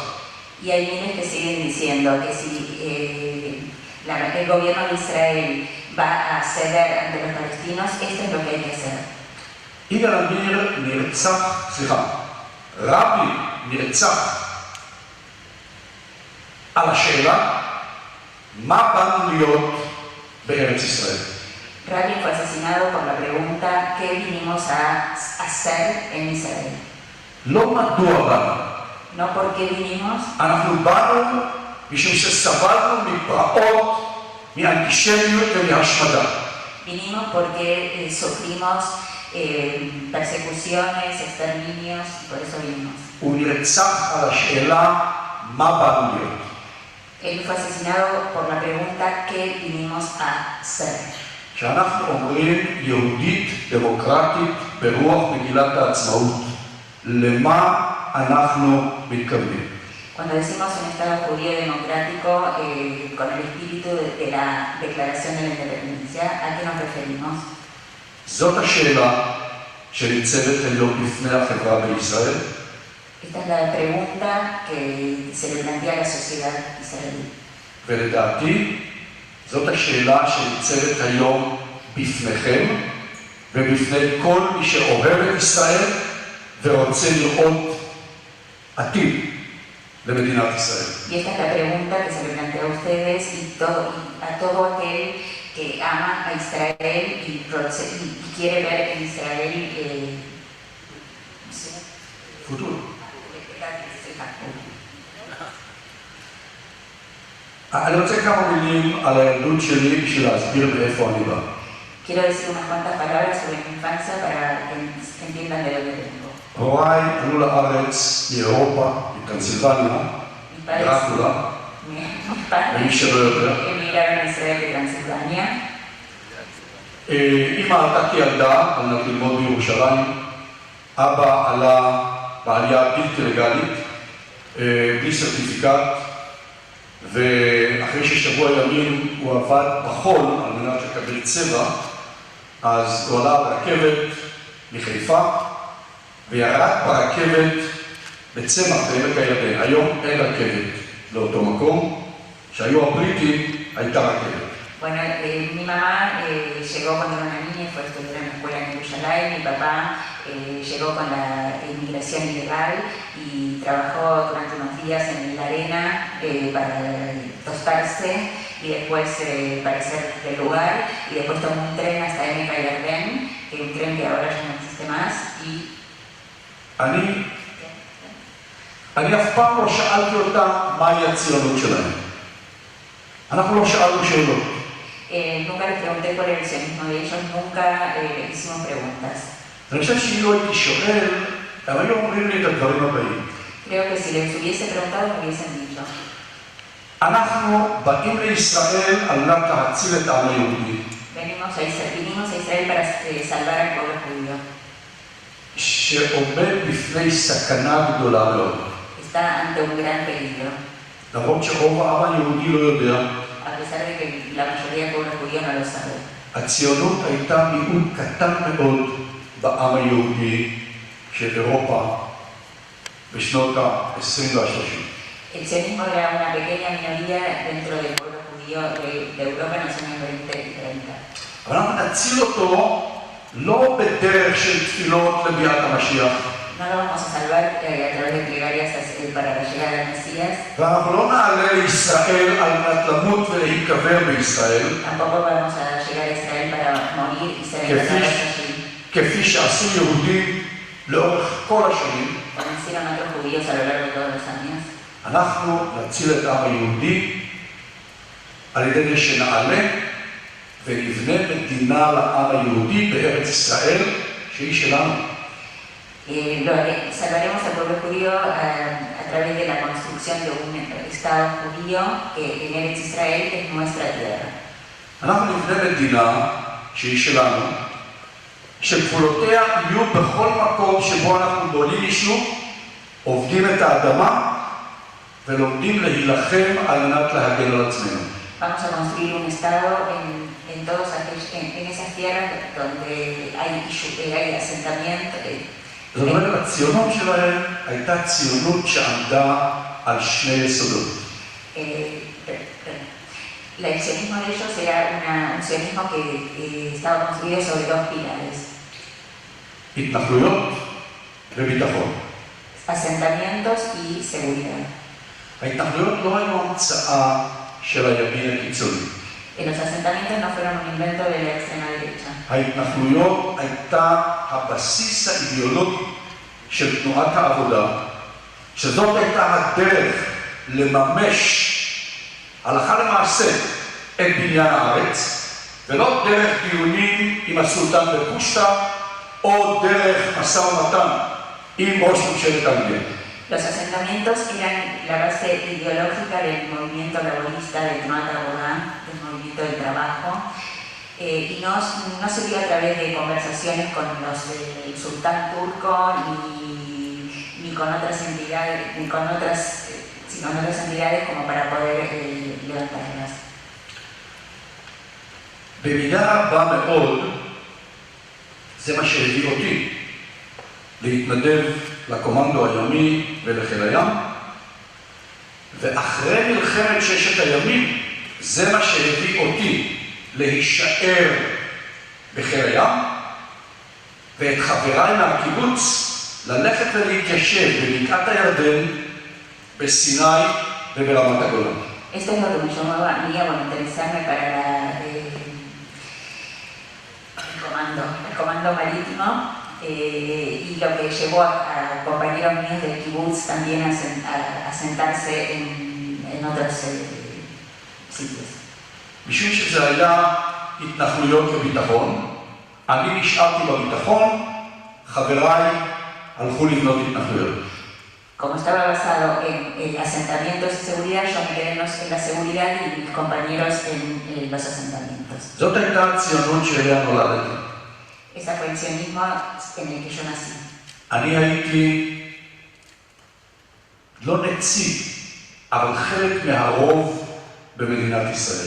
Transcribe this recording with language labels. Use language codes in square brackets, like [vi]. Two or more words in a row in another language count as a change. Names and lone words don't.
[es] Y hay miles que siguen diciendo que si el gobierno de Israel va a ceder ante los palestinos, esto es lo que hay que hacer. [he] יגאל עמיר נרצח, רבין נרצח על השאלה מה באנו להיות בארץ ישראל. [es] Rabin fue asesinado por la pregunta ¿qué vinimos a hacer en Israel? [he] לא מדוע באנו. [es] No por qué vinimos, [he] אנחנו באנו משום שסבלנו מפרעות, מאנטישמיות ומהשמדה. [es] vinimos porque sufrimos persecuciones, exterminios, y por eso vinimos. [he] הוא נרצח על השאלה מה באנו להיות. [es] Él fue asesinado por la pregunta ¿qué vinimos a hacer? [he] כשאנחנו אומרים יהודית דמוקרטית ברוח מגילת העצמאות, למה אנחנו מתכוונים? [es] Cuando decimos un Estado judío democrático con el espíritu de la Declaración de la Independencia, ¿a qué nos referimos? [he] זאת השאלה שניצבת היום בפני החברה בישראל. [es] Esta es la pregunta que se le plantea a la sociedad israelí. [he] ולדעתי, זאת השאלה שניצבת היום בפניכם ובפני כל מי שאוהב את ישראל ורוצה לראות עתיד למדינת ישראל. [es] Y esta es la pregunta que se le plantea a ustedes y a todo aquel que ama a Israel y quiere ver en Israel futuro. [he] אני רוצה כמה מילים על הילדות שלי בשביל להסביר מאיפה אני בא. [es] Quiero decir unas cuantas palabras sobre mi infancia para que entiendan de dónde vengo. [he] הוריי עלו לארץ מאירופה, מטרנסילבניה, דרקולה, למי שלא יודע. [es] Emigraron a Israel de Transilvania. [he] אמא עלתה כילדה על מנת ללמוד בירושלים, אבא עלה בעלייה בלתי לגלית, בלי סרטיפיקט, ואחרי ששבוע ימים הוא עבד בחול על מנת לקבל צבע, אז הוא עלה ברכבת מחיפה וירד ברכבת בצמח בעמק הירדן. היום אין רכבת לאותו מקום, שהיו הבריטים הייתה רכבת. [es] Bueno, mi mamá llegó cuando era una niña y fue a estudiar en la escuela en Jerusalén. Mi papá llegó con la inmigración ilegal y trabajó durante unos días en la arena para tostarse y después para hacer del lugar. Y después tomó un tren hasta Emek Hayarden, que es un tren que ahora ya no existe más. Y [he] אני אף פעם לא שאלתי אותם מהי הציונות שלהם. אנחנו לא שאלנו שאלות. [es] Nunca les pregunté cuál era el sionismo de ellos, nunca les hicimos preguntas. [he] אני חושב שאם לא הייתי שואל, הם היו אומרים לי את הדברים הבאים. [es] Creo que si les hubiese preguntado me hubiesen dicho. [he] אנחנו באים לישראל על מנת להציל את העם היהודי. [es] Vinimos a Israel para salvar al pueblo judío. [he] שעומד בפני סכנה גדולה מאוד. [es] Está ante un gran peligro. [he] למרות שרוב העם היהודי לא יודע. [es] A pesar de que la mayoría del pueblo judío no lo sabe. [he] הציונות הייתה מיעוט קטן מאוד בעם היהודי של אירופה בשנות ה-20 וה-30. [es] El sionismo era una pequeña minoría dentro del pueblo judío de Europa en los años 20 y 30. [he] אבל אנחנו נציל אותו לא בדרך של תפילות לביאת המשיח. [es] No lo vamos a salvar a través de plegarias para la llegada del Mesías. [he] ואנחנו לא נעלה לישראל על מנת למות ולהיקבר בישראל. [es] Tampoco vamos a llegar a Israel para morir y ser enterrados allí. [he] כפי שעשו יהודים לאורך כל השנים. [es] Como hicieron otros judíos a lo largo de todos los años. [he] אנחנו נציל את העם היהודי על yדי זה שנעלה ונבנה מדינה לעם היהודי בארץ ישראל שהיא שלנו. [es] Salvaremos al pueblo judío a través de la construcción de un Estado judío en Eretz Israel, que es nuestra tierra. [he] אנחנו נבנה מדינה שהיא שלנו, שגבולותיה יהיו בכל מקום שבו אנחנו בונים יישוב, עובדים את האדמה ולומדים להילחם על מנת להגן על עצמנו. [es] Vamos a construir un Estado en esas tierras donde hay asentamiento. [he] זאת אומרת, הציונות שלהם הייתה ציונות שעמדה על שני יסודות. [es] El sionismo de ellos era un sionismo que estaba construido sobre dos pilares. [he] התנחלויות וביטחון. [es] Asentamientos y seguridad. [he] ההתנחלויות לא היו המצאה של הימין הקיצוני. [es] Los asentamientos no fueron un invento de la extrema derecha. [he] ההתנחלויות הייתה הבסיס האידיאולוגי של תנועת העבודה, שזאת הייתה הדרך לממש הלכה למעשה את בניין הארץ, ולא דרך דיונים עם הסולטן בפושטה, או דרך משא ומתן עם ראש ממשלת אנגליה. [es] Los asentamientos eran la base ideológica del movimiento laborista de Tnuat Avoda, del movimiento del trabajo, y no se dio a través de conversaciones con el sultán turco ni con otras entidades, sino con otras entidades como para poder levantarlas. [he] במידה רבה מאוד, זה מה שהביא אותי להתנדב לקומנדו הימי ולחיל הים, ואחרי מלחמת ששת הימים, זה מה שהביא אותי להישאר בחיל הים, ואת חבריי מהקיבוץ ללכת ולהתיישב בבקעת הירדן, בסיני וברמת הגולן. [es] Esto es lo que me llamó a mí a interesarme para el comando marítimo y lo que llevó a compañeros míos del kibbutz también a sentarse en otros sitios. [he] משום שזה היה התנחלויות וביטחון, אני נשארתי בביטחון, חבריי הלכו לבנות התנחלויות. [es] Como estaba basado en asentamientos y seguridad, yo me quedé en la seguridad y mis compañeros en los asentamientos. [he] זאת הייתה הציונות שאליה נולדתי. [es] Ese fue el sionismo en el que yo nací. [he] אני הייתי לא נציג, אבל חלק מהרוב במדינת ישראל.